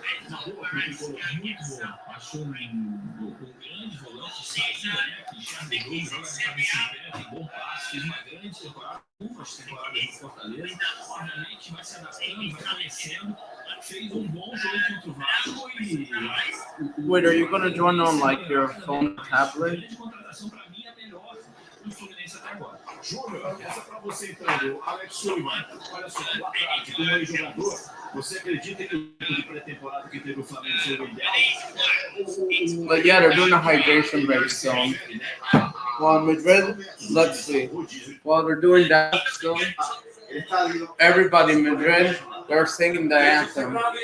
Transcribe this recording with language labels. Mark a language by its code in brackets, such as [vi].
[pt] Na boa, porque ficou muito bom. Achou um grande volante, saída, né? Que enxerga o jogo, joga na cabeça em pé, tem bom passe, fez uma grande temporada, umas temporadas no Fortaleza. Obviamente vai se adaptando, vai conhecendo. Fez um bom jogo contra o Vasco e. [en] Wait, are you gonna join on like your phone tablet? [pt] A grande contratação para mim é a melhor do Fluminense até agora. Júnior, essa para você então, Alex Sullivan. Olha só, o ataque, como ex-jogador, você acredita que o de pré-temporada que teve o Flamengo foi o ideal? [en] But yeah, they're doing a hydration break still. While Madrid, let's see. While they're doing that still, everybody in Madrid, they're singing the anthem.